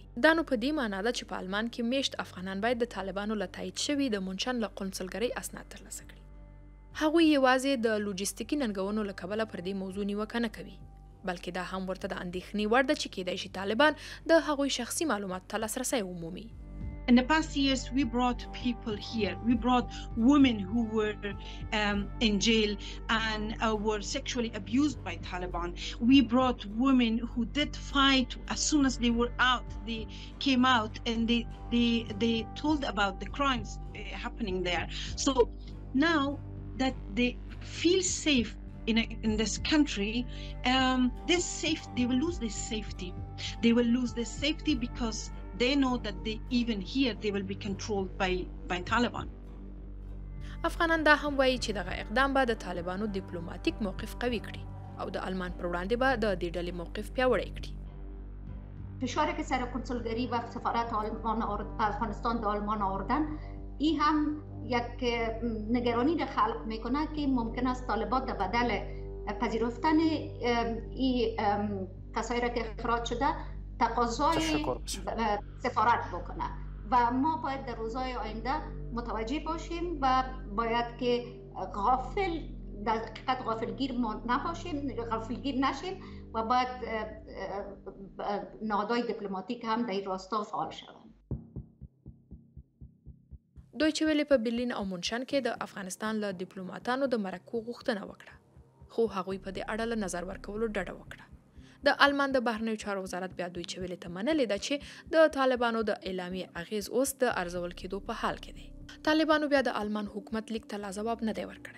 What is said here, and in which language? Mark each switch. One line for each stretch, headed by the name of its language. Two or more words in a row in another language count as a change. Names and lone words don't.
Pashto: دا نو په دې معنی ده چې په آلمان کې میشت افغانان باید د طالبانو له تایید شوي د مونشن له قونسلګرۍ اسناد ترلاسه کړي. هغوی یوازې د لوجستیکي ننګونو له کبله پر دې موضوع نیوکه نه کوي، بلکې دا هم ورته د اندېښنې وړ ده چې کېدای شي طالبان د هغوی شخصي معلوماتو ته لاسرسی ومومي.
English: In the past years, we brought people here. We brought women who were in jail and were sexually abused by Taliban. We brought women who did fight. As soon as they were out, they came out and they told about the crimes happening there. So now that they feel safe in this country, they will lose this safety. They will lose this safety because they know that even here they will be controlled by Taliban.
Pashto: افغانان دا هم وایي چې دغه اقدام به د طالبانو دیپلوماتیک موقف قوي کړي او د آلمان پر وړاندې به د دې ډلې موقف پیاوړی کړي.
Persian: فشاری که سر کنسولگری و سفارت افغانستان به آلمان آوردن، این هم یک نگرانی را خلق میکنه که ممکن است طالبان در بدل پذیرفتن این کسایی را که اخراج شده تقاضای سفارت بکنه و ما باید در روزهای آینده متوجه باشیم و باید که در حقیقت غافلگیر نشیم و باید نهادهای دیپلماتیک هم در این راستا فعال شوند.
Pashto: دویچه ویلې په برلین او مونشن کې د افغانستان له دیپلوماتانو د مرکو غوښتنه وکړه، خو هغوی په دې اړه له نظر ورکولو ډډه وکړه. د آلمان د بهرنیو چارو وزارت بیا دویچه ویلې ته منلې ده چې د طالبانو د اعلامیې اغیز اوس د ارزول کېدو په حال کې دی. طالبانو بیا د آلمان حکومت لیک ته لا ځواب نه دی ورکړی.